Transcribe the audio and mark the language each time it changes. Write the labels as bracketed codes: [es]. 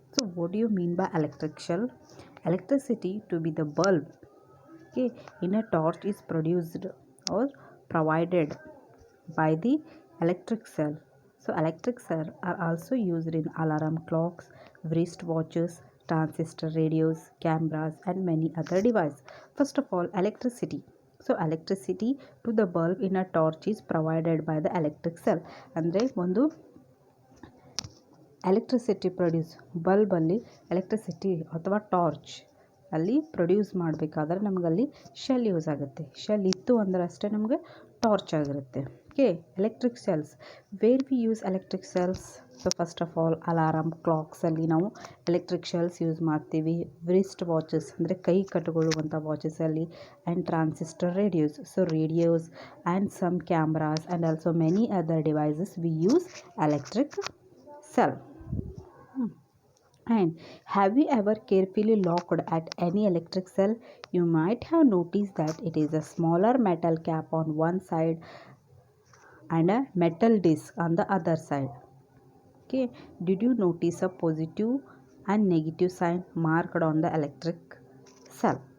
[en] So what do you mean by electric cell? Electricity to be the bulb, okay, in a torch is produced or provided by the electric cell. So electric cells are also used in alarm clocks, wrist watches, transistor radios, cameras and many other devices. First of all, electricity. So electricity to the bulb in a torch is provided by the electric cell. [kn] ಅಂದರೆ ಒಂದು electricity produce ಬಲ್ಬಲ್ಲಿ electricity ಅಥವಾ torch ಅಲ್ಲಿ produce ಮಾಡಬೇಕಾದ್ರೆ ನಮಗಲ್ಲಿ shell use ಆಗುತ್ತೆ. Shell ಇತ್ತು ಅಂದ್ರೆ ಅಷ್ಟೇ ನಮಗೆ ಟಾರ್ಚ್ ಆಗಿರುತ್ತೆ. [en] Okay, electric cells where we use electric cells. So first of all [kn] alarm ಕ್ಲಾಕ್ಸಲ್ಲಿ ನಾವು ಎಲೆಕ್ಟ್ರಿಕ್ ಶೆಲ್ಸ್ ಯೂಸ್ ಮಾಡ್ತೀವಿ. [en] wrist watches [kn] ಅಂದರೆ ಕೈ ಕಟ್ಟಿಕೊಳ್ಳುವಂಥ ವಾಚಸಲ್ಲಿ [en] And transistor radios. So radios and some cameras and also many other devices we use electric cell. And have you ever carefully looked at any electric cell? You might have noticed that it is a smaller metal cap on one side and a metal disc on the other side. Okay, did you notice a positive and negative sign marked on the electric cell?